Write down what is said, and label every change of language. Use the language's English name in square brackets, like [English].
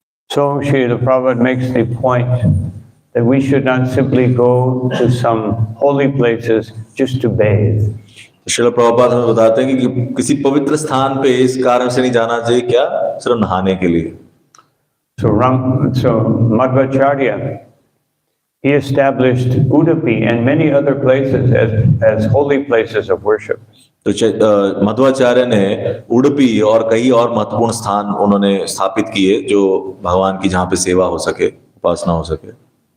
[English] So Srila Prabhupada makes the point that we should not simply go to some holy places just to bathe. [Hindi] Srila Prabhupada हमें बताते हैं कि किसी पवित्र स्थान पे इस कारण से नहीं जाना चाहिए, क्या सिर्फ नहाने के लिए। [English] So Madhvacarya, he established Udupi and many other places as holy places of worship. [Hindi] तो मध्वाचार्य ने उडुपी और कई और महत्वपूर्ण स्थान उन्होंने स्थापित किए जो भगवान की जहाँ पे सेवा हो सके, उपासना हो सके।